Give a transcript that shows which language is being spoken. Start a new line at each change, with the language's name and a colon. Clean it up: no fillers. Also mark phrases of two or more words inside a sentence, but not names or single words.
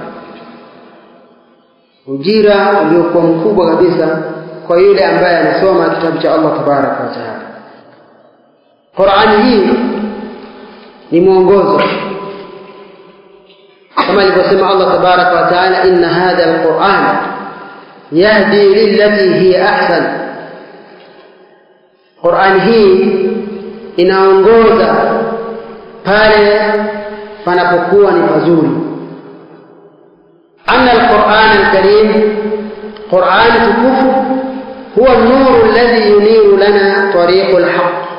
Swahili: Ujira uliokuwa mkubwa kabisa kwa yule ambaye anasoma kitabu cha
Arabic: الله تبارك وتعالى.
Swahili: Qur'ani hii ni mwongozo, kama alivyosema
Arabic: الله تبارك وتعالى, إن هذا القرآن يهدي للتي هي أحسن.
Swahili: Qur'ani hii inaongoza pale panapokuwa ni pazuri.
Arabic: أن القرآن الكريم,
Swahili: Qur'an tukufu,
Arabic: هو النور الذي ينير لنا طريق الحق.